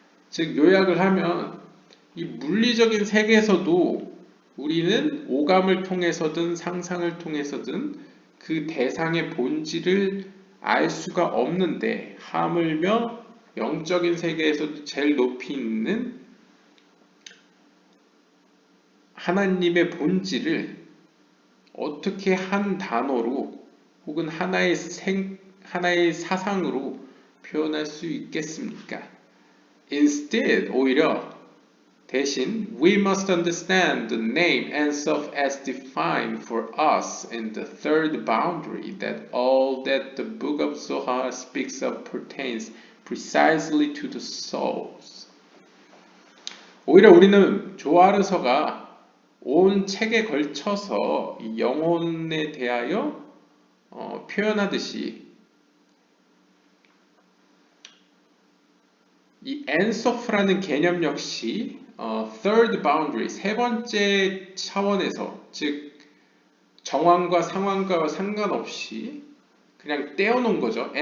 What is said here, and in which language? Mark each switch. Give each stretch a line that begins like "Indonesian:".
Korean: 즉 요약을 하면 이 물리적인 세계에서도 우리는 오감을 통해서든 상상을 통해서든 그 대상의 본질을 알 수가 없는데 하물며 영적인 세계에서도 제일 높이 있는 하나님의 본질을 어떻게 한 단어로 혹은 하나의 사상으로 표현할 수 있겠습니까?
English: Instead,
Korean: 오히려 대신
English: we must understand the name Ensof as defined for us in the third boundary, that all that the book of Zohar speaks of pertains precisely to the souls.
Korean: 오히려 우리는 조아르서가 온 책에 걸쳐서 영혼에 대하여 표현하듯이 이 엔소프라는 개념 역시
English: third boundary,
Korean: 세 번째 차원에서 즉 정황과 상황과 상관없이 그냥 떼어놓은 거죠.